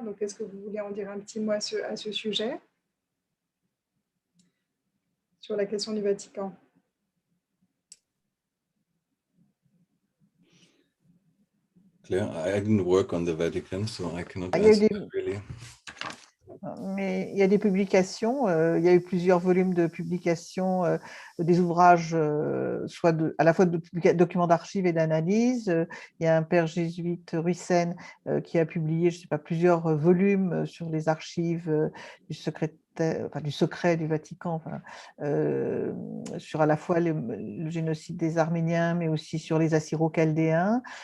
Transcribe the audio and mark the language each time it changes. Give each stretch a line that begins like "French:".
French: Donc, est-ce que vous voulez en dire un petit mot à ce sujet, sur la question du Vatican?
English: Claire, I didn't work on the Vatican, so I cannot answer really.
French: Mais il y a des publications, il y a eu plusieurs volumes de publications, des ouvrages, soit à la fois de documents d'archives et d'analyse. Il y a un père jésuite, Ruissen, qui a publié, je ne sais pas, plusieurs volumes sur les archives du secret du Vatican, sur à la fois le génocide des Arméniens, mais aussi sur les Assyro-Chaldéens.